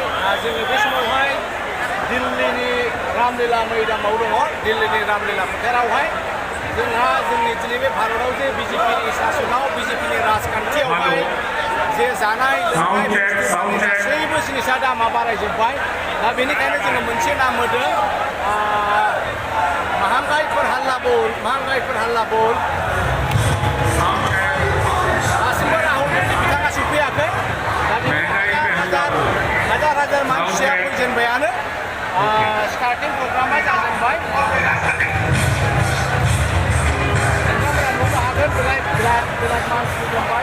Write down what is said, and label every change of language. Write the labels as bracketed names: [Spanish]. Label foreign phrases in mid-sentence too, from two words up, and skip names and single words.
[Bodo] जोङो बे समावहाय दिल्लीनि रामलीला मैदानाव दङ। दिल्लीनि रामलीला फोथारावहाय जोंहा जोंनि दिनै बे भारताव जे बिजेपिनि सासनाव बिजेपिनि राजखान्थियावहाय जे जानाय लोंनाय गासैबो जिनिसा दामा बारायजोब्बाय। दा बेनिखायनो जोङो मोनसे नाम होदों महंगाई पर हल्ला बोल, महंगाई पर हल्ला बोल। दासिमबो राहुल गान्धी बिथाङा सफैयाखै। दा हाजार मानसिया फैजेनबायानो। स्टार्टिं प्रग्रामा जाजेनबाय। नोंथांमोना नुनो हागोन बिराद मानसि दंबाय।